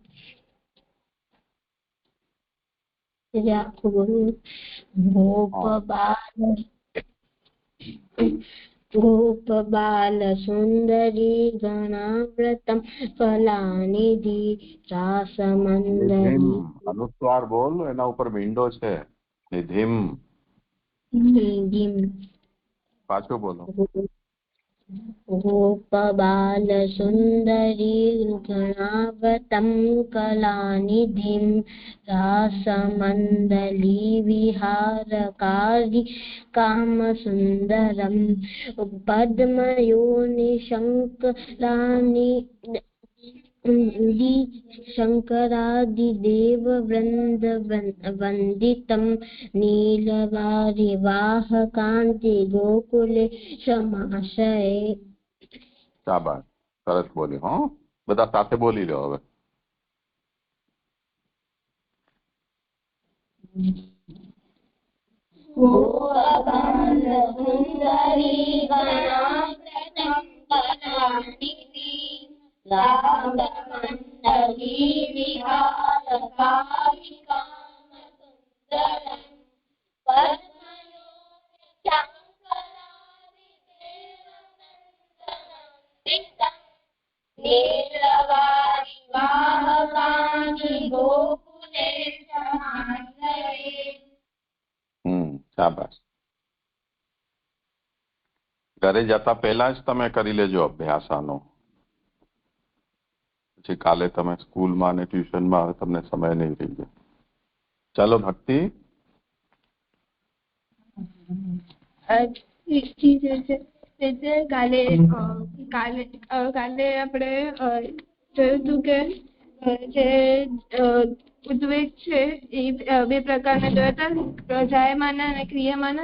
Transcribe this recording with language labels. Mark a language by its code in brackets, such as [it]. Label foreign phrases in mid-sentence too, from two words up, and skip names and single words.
[sa] गोपबाल सुंदरी गणाव्रतम कलानिधि रासमंडली. [gu] અનુસ્વાર બોલ, એના ઉપર મીંડો છે. નિધિમ. નિધિમ. પાછું બોલો. [sa] गोपबालसुन्दरी गणावतं कलानिधिं रासमण्डली विहारकारि कामसुन्दरं पद्मयोनिशङ्करानि शङ्करादिदेववृन्दवन्दितं नीलवारिवाहकान्ति गोकुले समाश्रये. [gu] શાબાશ, સરસ બોલ્યો. હો, બધા સાથે બોલી લો હવે. [sa] गोपबालसुन्दरी गणावतं कलानिधिं रासमण्डली विहारकारि कामसुन्दरं पद्मयोनिशङ्करादिदेववृन्दवन्दितं नीलवारिवाहकानि गोकुले समाश्रये. [gu] શાબાશ. ઘરે જતા પહેલા જ તમે કરી લેજો અભ્યાસ આનો. પછી કાલે તમે સ્કૂલમાં અને ટ્યુશનમાં તમને સમય નહીં રહી જાય. ચાલો ભક્તિ. કાલે આપણે જોયું હતું કે જે ઉદ્વેગ છે એ બે પ્રકારના જોયા હતા, જાયમાના અને ક્રિયામાના.